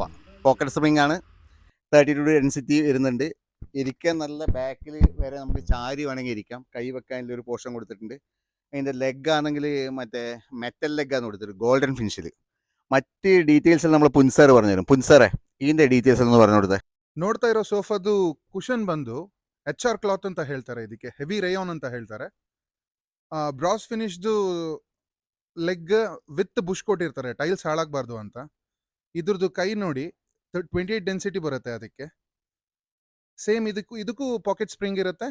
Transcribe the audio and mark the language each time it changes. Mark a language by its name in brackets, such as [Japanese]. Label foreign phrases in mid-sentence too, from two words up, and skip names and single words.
[English] pocket spring [Malayalam] ആണ്. 32 ഡെൻസിറ്റി വരുന്നുണ്ട്. ഇരിക്കാൻ നല്ല ബാക്കിൽ വരെ നമുക്ക് ചാരി വേണമെങ്കിൽ ഇരിക്കാം. കൈ വെക്കാനുള്ള ഒരു പോർഷൻ കൊടുത്തിട്ടുണ്ട്. അതിൻ്റെ ലെഗ് ആണെങ്കിൽ മറ്റേ മെറ്റൽ ലെഗാണ് കൊടുത്തിട്ട് ഗോൾഡൻ ഫിനിഷിൽ. മറ്റ് ഡീറ്റെയിൽസ് നമ്മൾ പുൻസാർ പറഞ്ഞുതരും. പുൻസാറേ, ഇതിൻ്റെ ഡീറ്റെയിൽസ് ഒന്ന് പറഞ്ഞു കൊടുത്തേ. [Kannada] ನೋಡ್ತಾ ಇರೋ ಸೋಫಾದು ಕುಷನ್ ಬಂದು [English] HR cloth [Kannada] ಅಂತ ಹೇಳ್ತಾರೆ. ಇದಕ್ಕೆ [English] heavy rayon [Kannada] ಅಂತ ಹೇಳ್ತಾರೆ. ಬ್ರಾಸ್ ಫಿನಿಶ್ದು [English] leg with bush [Kannada] ಕೊಟ್ಟಿರ್ತಾರೆ, ಟೈಲ್ಸ್ ಹಾಳಾಗಬಾರ್ದು ಅಂತ. ಇದ್ರದ್ದು ಕೈ ನೋಡಿ 28 ಡೆನ್ಸಿಟಿ ಬರುತ್ತೆ. ಅದಕ್ಕೆ ಸೇಮ್ ಇದಕ್ಕೂ [English] pocket spring [Kannada] ಇರುತ್ತೆ.